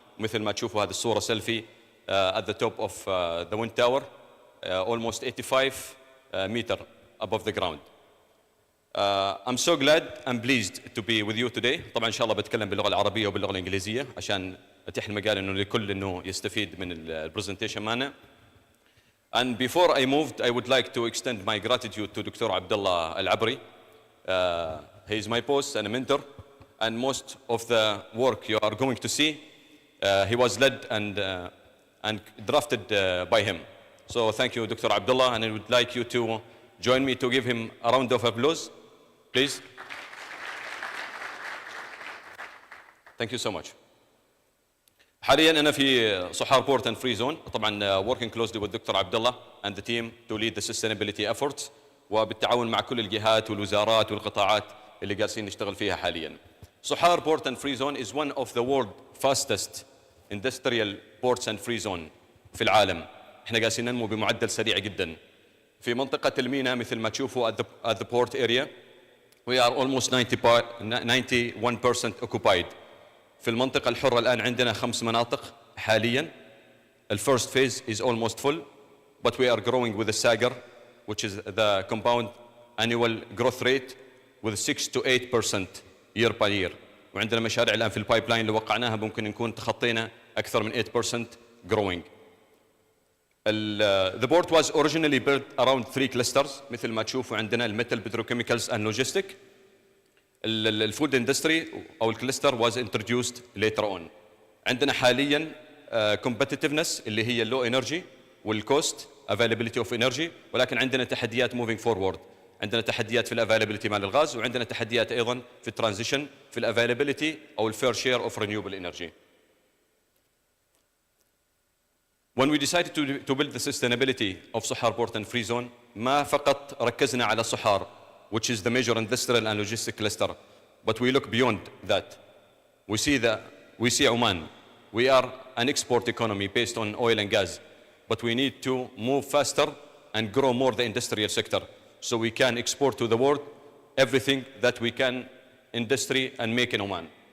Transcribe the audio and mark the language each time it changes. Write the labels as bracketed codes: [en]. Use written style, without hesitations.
[ar] مثل ما تشوفوا هذه الصورة سيلفي [en] at the top of the wind tower, almost 85 meter above the ground. I'm so glad and pleased to be with you today. [ar] طبعا إن شاء الله بتكلم باللغة العربية وباللغة الإنجليزية عشان أتيح المجال إنه لكل إنه يستفيد من البرزنتيشن معنا. [en] And before I moved, I would like to extend my gratitude to Dr. Abdullah Al-Abri. He is my boss and a mentor, and most of the work you are going to see, he was led and drafted by him. So thank you, Dr. Abdullah, and I would like you to join me to give him a round of applause, please. Thank you so much. [ar] حاليا أنا في صحار بورت [en] and free zone. طبعا working closely with Dr. Abdullah and the team to lead the sustainability efforts, [ar] وبالتعاون مع كل الجهات والوزارات والقطاعات اللي جالسين نشتغل فيها حاليا. [en] Sohar Port and Free Zone is one of the world fastest industrial ports and free zone [ar] في العالم. احنا جالسين ننمو بمعدل سريع جدا. في منطقة الميناء مثل ما تشوفوا [en] at the port area we are almost 91% occupied. [ar] في المنطقة الحرة الآن عندنا 5 مناطق حاليا. [en] The first phase is almost full, but we are growing with the SAGR, which is the compound annual growth rate, with 6 to 8% year by year. [ar] وعندنا مشاريع الآن في البايب لاين اللي وقعناها ممكن نكون تخطينا أكثر من 8% growing. [en] The port was originally built around 3 clusters. [ar] مثل ما تشوفوا عندنا الميتال [en] petrochemicals and logistics. الفود industry او الكلستر was introduced later on. [ar] عندنا حاليا [en] competitiveness [ar] اللي هي [en] اللو انرجي والكوست availability of energy، [ar] ولكن عندنا تحديات [en] moving forward. [ar] عندنا تحديات في الافيلابيلتي مال الغاز، وعندنا تحديات ايضا في الترانزيشن في الافيلابيلتي او [en] الفير share of renewable energy. When we decided to build the sustainability of Sohar Port and Free Zone, [ar] ما فقط ركزنا على صحار, [en] which is the major industrial and logistic cluster, but we look beyond that. We see Oman. We are an export economy based on oil and gas, but we need to move faster and grow more the industrial sector, so we can export to the world everything that we can industry and make in Oman.